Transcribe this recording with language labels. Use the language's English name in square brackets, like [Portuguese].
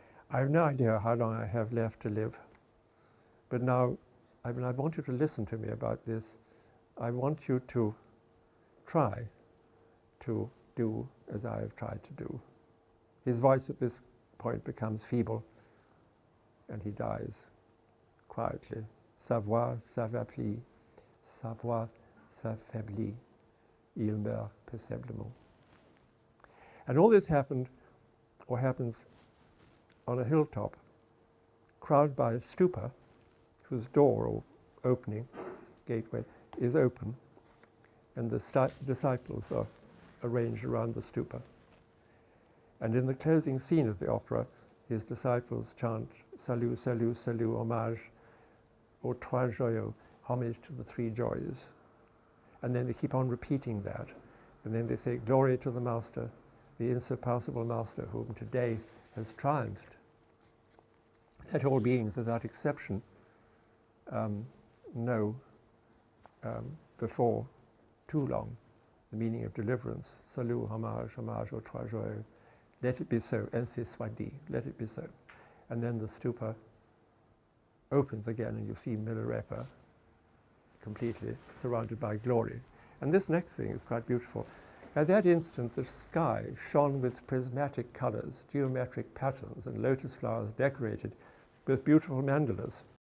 [English] I have no idea how long I have left to live, but now I want you to listen to me about this. I want you to try to do as I have tried to do." His voice at this point becomes feeble, and he dies quietly. [French] Sa voix s'affaiblit, sa voix s'affaiblit, il meurt paisiblement. [English] And all this happened, or happens, on a hilltop, crowded by a stupa, whose door or opening, gateway, is open, and the disciples are arranged around the stupa. And in the closing scene of the opera, his disciples chant, [French] "Salut, salut, salut, homage aux trois joyaux," [English] homage to the 3 joys. And then they keep on repeating that. And then they say, "Glory to the Master, the insurpassable Master, whom today has triumphed." Let all beings, without exception, know before too long the meaning of deliverance. [French] Salut, homage, homage aux trois joyaux. [English] Let it be so, [French] ainsi soit dit, [English] let it be so. And then the stupa opens again, and you see Milarepa completely surrounded by glory. And this next thing is quite beautiful. At that instant, the sky shone with prismatic colors, geometric patterns, and lotus flowers decorated with beautiful mandalas.